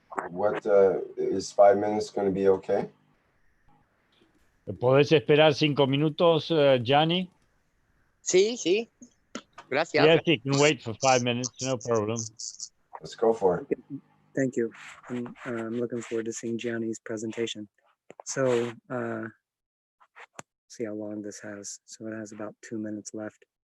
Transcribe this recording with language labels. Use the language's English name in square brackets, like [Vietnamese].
[English] What is 5 minutes going to be okay? [Spanish] ¿Podés esperar 5 minutos, Gianni? Sí, sí. Gracias. [English] Yes, he can wait for 5 minutes, no problem. Let's go for it. Thank you. I'm looking forward to seeing Gianni's presentation. So, see how long this has. So it has about 2 minutes left.